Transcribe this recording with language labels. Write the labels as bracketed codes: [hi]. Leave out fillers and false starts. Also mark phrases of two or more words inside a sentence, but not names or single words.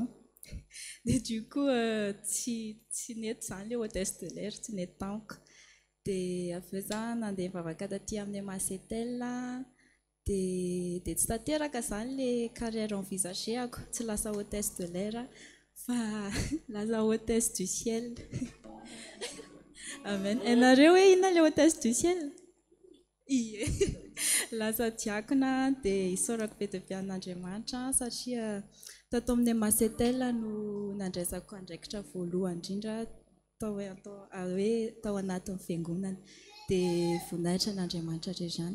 [mg] Dia [fr] du coup [mg] tsy nety izany ilay [fr] hôtesse de l'air, [mg] tsy nety tamiko. Dia avy eo izaho nandeha mivavaka taty amin'ny Masetel. Dia tsy tanteraka izany ilay carrière envisagéako, tsy lasa [fr] hôtesse de l'air [mg] fa lasa [fr] hôtesse du ciel. [mg] Amen. Ianareo hoe inona ilay [fr] hôtesse du ciel? [mg] Ie. Lasa diakona dia isaorako be dia be an'Andriamanitra satria tato amin'ny Masetel no nandraisako andraikitra voalohany indrindra tao anatin'ny fiangonana dia voninahitra n'Andriamanitra indray izany.